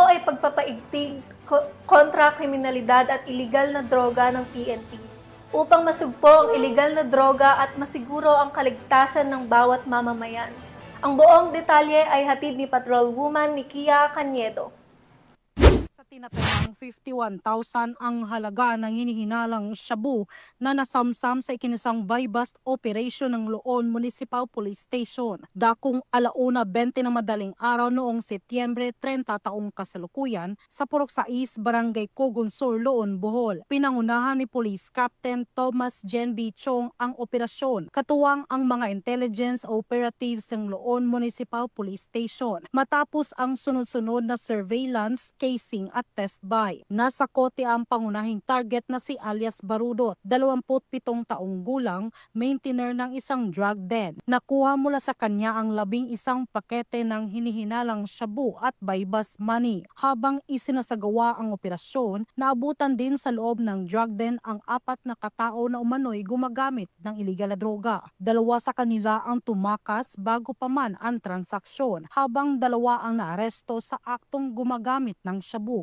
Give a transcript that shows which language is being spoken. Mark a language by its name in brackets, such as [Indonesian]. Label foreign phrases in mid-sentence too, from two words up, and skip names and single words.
[Filipino] ay pagpapaigting kontra kriminalidad at iligal na droga ng PNP upang masugpo ang iligal na droga at masiguro ang kaligtasan ng bawat mamamayan. Ang buong detalye ay hatid ni Patrolwoman Nikia Cañedo. Tinatayang 51,000 ang halaga ng hinihinalang shabu na nasamsam sa ikinasang [English] buy-bust operation [Filipino] ng Loon Municipal Police Station. Dakong 1:20 na madaling araw noong Setyembre 30 taong kasalukuyan sa Purok 6, Barangay Cogunsur, Loon, Bohol. Pinangunahan ni Police Captain Thomas Jen B. Chong ang operasyon, katuwang ang mga [English] intelligence operatives [Filipino] ng Loon Municipal Police Station. Matapos ang sunod-sunod na surveillance, casing at [English] test buy. [Filipino] Nasa kote ang pangunahing target na si alias Barudot, 27 taong gulang, maintainer ng isang [English] drug den. [Filipino] Nakuha mula sa kanya ang 11 pakete ng hinihinalang shabu at [English] buy-bust money. [Filipino] Habang isinasagawa ang operasyon, naabutan din sa loob ng [English] drug den [Filipino] ang 4 na katao na umano'y gumagamit ng iligal na droga. 2 sa kanila ang tumakas bago pa man ang transaksyon, habang 2 ang naaresto sa aktong gumagamit ng shabu.